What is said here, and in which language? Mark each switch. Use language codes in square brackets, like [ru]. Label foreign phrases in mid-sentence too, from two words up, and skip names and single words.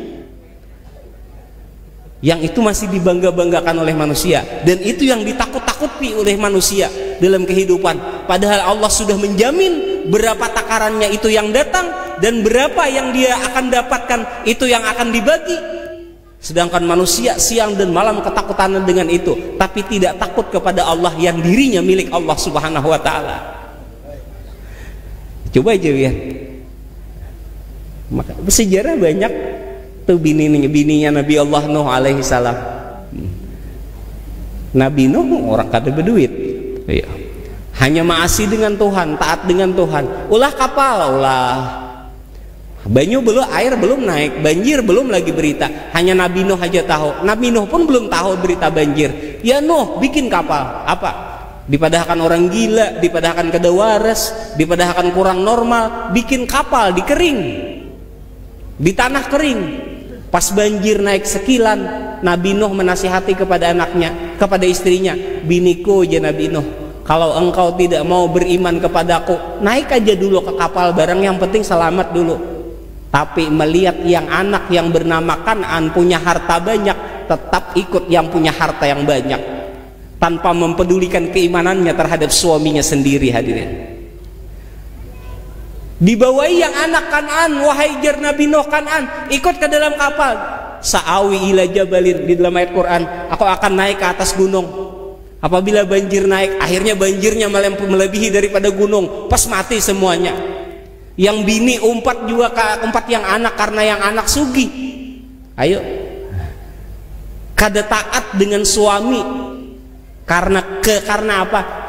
[id] Yang itu masih dibangga-banggakan oleh manusia, dan itu yang ditakut-takuti oleh manusia dalam kehidupan. Padahal Allah sudah menjamin berapa takarannya itu yang datang dan berapa yang dia akan dapatkan itu yang akan dibagi. Sedangkan manusia siang dan malam ketakutan dengan itu, tapi tidak takut kepada Allah yang dirinya milik Allah Subhanahu wa ta'ala. Coba aja ya. Maka sejarah banyak tuh bininya Nabi Allah Nuh alaihi salam. [bjn] Nabi Nuh orang kada berduit. [id] Iya. Hanya maasi dengan Tuhan, taat dengan Tuhan. [bjn] Ulah kapal, ulah. Banyu belum, [id] air belum naik, banjir belum lagi berita. Hanya Nabi Nuh aja tahu. Nabi Nuh pun belum tahu berita banjir. Ya Nuh, bikin kapal. Apa? [bjn] Dipadahkan orang gila, dipadahkan kada waras, dipadahkan kurang normal, [id] bikin kapal di kering, di tanah kering. Pas banjir naik sekilan, Nabi Nuh menasihati kepada anaknya, kepada istrinya, biniku ya Nabi Nuh, kalau engkau tidak mau beriman kepadaku, naik aja dulu ke kapal bareng, yang penting selamat dulu. Tapi melihat yang anak yang bernama Kan'an punya harta banyak, tetap ikut yang punya harta yang banyak, tanpa mempedulikan keimanannya terhadap suaminya sendiri. Hadirin, dibawahi yang anak Kan'an, wahai jar Nabi Nuh Kan'an, ikut ke dalam kapal. [ar] Sa'awi ila jabalin, [id] di dalam ayat Quran, aku akan naik ke atas gunung. Apabila banjir naik, akhirnya banjirnya melebihi daripada gunung, pas mati semuanya. [bjn] Yang bini umpat juga umpat yang anak, karena yang anak sugih. Ayo, kada taat dengan suami karena apa?